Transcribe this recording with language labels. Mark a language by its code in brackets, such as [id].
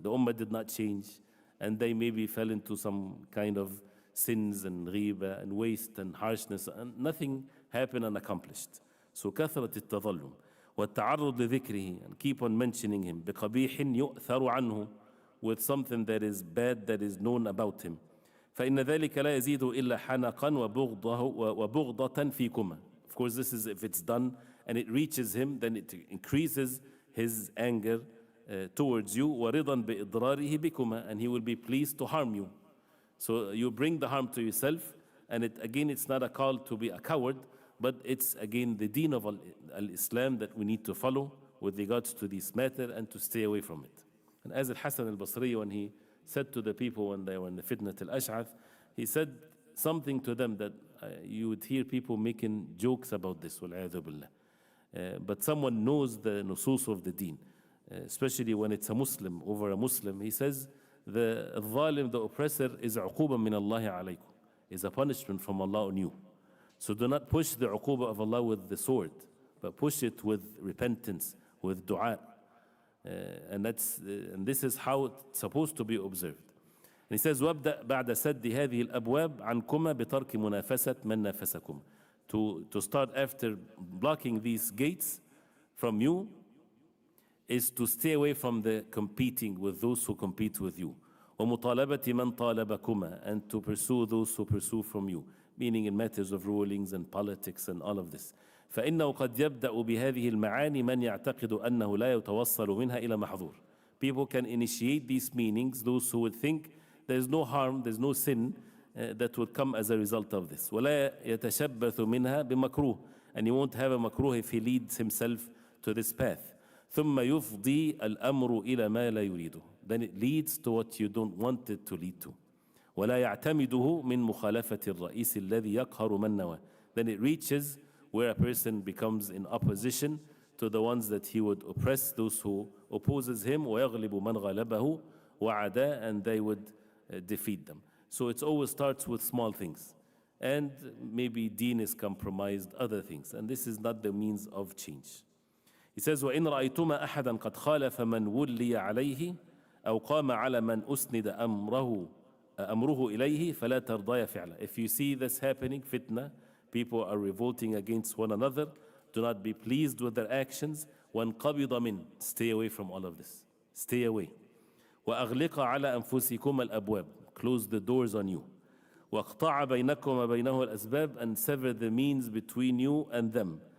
[en] The ummah did not change, and they maybe fell into some kind of sins and ghiba and waste and harshness, and nothing happened unaccomplished. So [ar] كثرة التظلم والتعرض لذكره, [en] and keep on mentioning him, [ar] بقبيح يؤثر عنه, [en] with something that is bad that is known about him. [ar] فإن ذلك لا يزيد إلا حنقا وبغضة فيكما. [en] Of course, this is if it's done and it reaches him, then it increases his anger towards you. [ar] وَرِضًا بِإِضْرَارِهِ بِكُمَا, [en] and he will be pleased to harm you. So you bring the harm to yourself, and again, it's not a call to be a coward, but it's again the deen of al-Islam that we need to follow with regards to this matter and to stay away from it. And as Al-Hasan al-Basri, when he said to the people when they were in the fitnat al-Ash'ath, he said something to them that you would hear people making jokes about this, [ar] وَالْعِيَاذُ بِاللَّهِ. [en] But someone knows the nusus of the deen, especially when it's a Muslim over a Muslim. He says, the zalim, the oppressor, is [ar] عقوبة من الله عليكم, [en] is a punishment from Allah on you. So do not push the uqubah of Allah with the sword, but push it with repentance, with dua. And this is how it's supposed to be observed. And he says, [ar] وَابْدَأْ بَعْدَ سَدِّ هَذِهِ الْأَبْوَابِ عَنْكُمَا بِتَرْكِ مُنَافَسَةٍ مَنْ نَافَسَكُمْ. [en] To start after blocking these gates from you is to stay away from the competing with those who compete with you. [ar] وَمُطَالَبَةِ مَنْ طَالَبَكُمَا, [en] and to pursue those who pursue from you, meaning in matters of rulings and politics and all of this. [ar] فإنه قد يبدأ بهذه المعاني من يعتقد أنه لا يتوصل منها إلى محظور. [en] People can initiate these meanings, those who would think there's no harm, there's no sin that would come as a result of this. [ar] ولا يتشبث منها بمكروه, [en] and he won't have a makruh if he leads himself to this path. [ar] ثم يفضي الأمر إلى ما لا يريده, [en] then it leads to what you don't want it to lead to. [ar] ولا يعتمده من مخالفة الرئيس الذي يقهر من نواه, [en] then it reaches where a person becomes in opposition to the ones that he would oppress, those who opposes him, [ar] ويغلب من غلبه وعدا, [en] and they would defeat them. So it always starts with small things, and maybe deen is compromised, other things, and this is not the means of change. He says, [ar] وإن رأيتما أحدا قد خالف من ولي عليه أو قام على من أسند أمره إليه فلا ترضى فعله. [en] If you see this happening, fitna, people are revolting against one another, do not be pleased with their actions. [ar] وانقبض من, [en] stay away from all of this, stay away. [ar] وأغلق على أنفسكم الأبواب, [en] close the doors on you. [ar] واقطع بينكم وبينه الأسباب, [en] and sever the means between you and them.